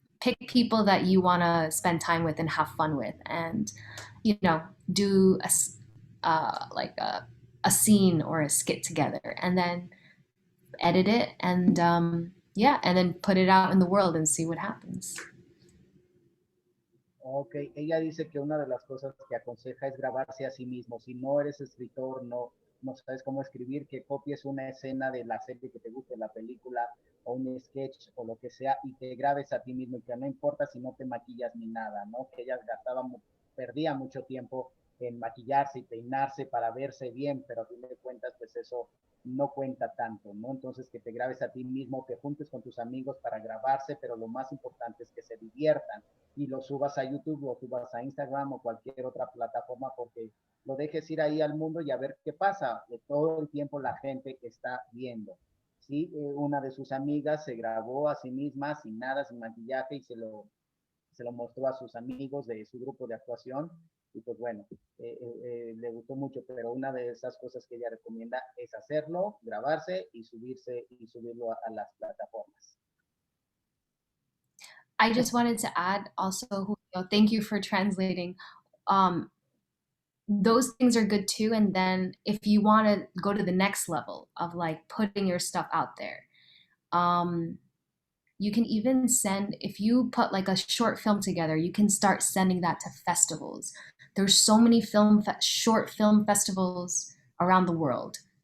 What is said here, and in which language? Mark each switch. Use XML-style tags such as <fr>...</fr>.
<en>Pick people that you want to spend time with and have fun with, and you know do like a scene or a skit together, and then edit it, and yeah, and then put it out in the world and see what happens.</en> <es>Ok, ella dice que una de las cosas que aconseja es grabarse a sí mismo. Si no eres escritor, no sabes cómo escribir, que copies una escena de la serie que te guste, la película o un sketch o lo que sea, y te grabes a ti mismo, y que no importa si no te maquillas ni nada, ¿no? Que ella perdía mucho tiempo en maquillarse y peinarse para verse bien, pero a fin de cuentas, pues eso no cuenta tanto, ¿no? Entonces, que te grabes a ti mismo, que juntes con tus amigos para grabarse, pero lo más importante es que se diviertan y lo subas a YouTube, lo subas a Instagram o cualquier otra plataforma, porque lo dejes ir ahí al mundo y a ver qué pasa. De todo el tiempo la gente está viendo. Sí, una de sus amigas se grabó a sí misma sin nada, sin maquillaje, y se lo mostró a sus amigos de su grupo de actuación, y pues bueno, le gustó mucho, pero una de esas cosas que ella recomienda es hacerlo, grabarse y subirlo a las plataformas.</es> <en>I just wanted to add also, Julio, thank you for translating. Um, those things are good too. And then if you want to go to the next level of like putting your stuff out there, you can even send, if you put like a short film together, you can start sending that to festivals. There's so many short film festivals around the world.</en>